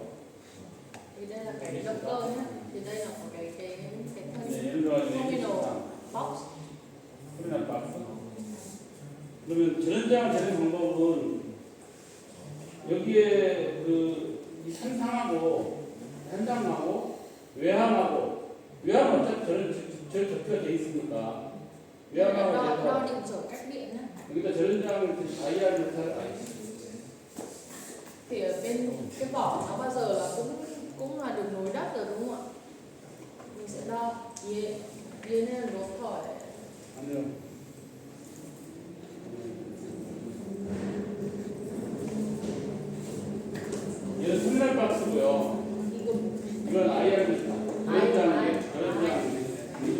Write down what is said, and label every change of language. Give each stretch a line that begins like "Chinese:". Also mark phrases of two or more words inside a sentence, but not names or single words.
Vietnamese: Thì đây là cái động cơ nhé. Thì đây là một cái thân
Korean: 네, 예를 들어
English: terminal box.
Korean: 터미널 박스. 그러면 저런 저항을 재는 방법은 여기에 이 현상하고 현장하고 외함은 어차피 저런 접기가 돼 있으니까 외함하고
Vietnamese: đo
Korean: 돼서
Vietnamese: điện trở cách điện nhé.
Korean: 여기다 저런 저항을 다이아를 다
Vietnamese: Thì ở bên cái vỏ nó bao giờ là cũng là được nối đất rồi đúng không ạ? Mình sẽ đo
Korean: 얘는 로터예요. 아니요. 얘는 터미널 박스고요. 이거 이건 IR입니다. 저런 저항.